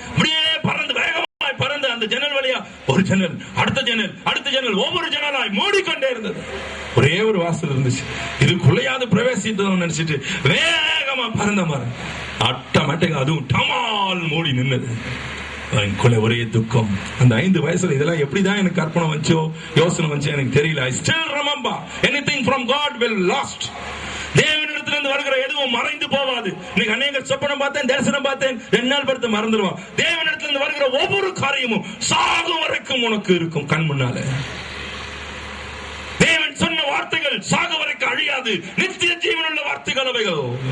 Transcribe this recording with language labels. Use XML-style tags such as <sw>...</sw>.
<ta>அப்படியே பறந்து வேகமா பறந்து அந்த ஜன்னல் வழியா ஒரு ஜன்னல், அடுத்த ஜன்னல், அடுத்த ஜன்னல், ஒவ்வொரு ஜன்னலாய் மூடிக்கொண்டே இருந்தது. ஒரே ஒரு வாசல் இருந்துச்சு, இதுக்குள்ளையாவது பிரவேசித்தோம் நினைச்சிட்டு வேகமா பறந்த மாதிரி ஆட்டோமேட்டிக் அதுவும் டமால் மூடி நின்னது. ஒரே துக்கம். அந்த 5 வயசுல இதெல்லாம் எப்படிதான் எனக்கு கற்பனை வந்துச்சோ, யோசனை வந்துச்சோ எனக்கு தெரியல.</ta> <en>I still remember anything from God will last.</en> <ta>தேவனிடத்திலிருந்து வருகிற எதுவும் மறைந்து போவாது. இன்னைக்கு அநேக சொப்பனம் பார்த்தேன், தரிசனம் பார்த்தேன், 2 நாள் படுத்து மறந்துடுவான். தேவனிடத்திலிருந்து வருகிற ஒவ்வொரு காரியமும் சாகும் வரைக்கும் உனக்கு இருக்கும் கண் முன்னால. தேவன் சொன்ன வார்த்தைகள் சாகு வரைக்கும் அழியாது, நித்திய ஜீவனுள்ள வார்த்தைகள் அவைகள்.</ta>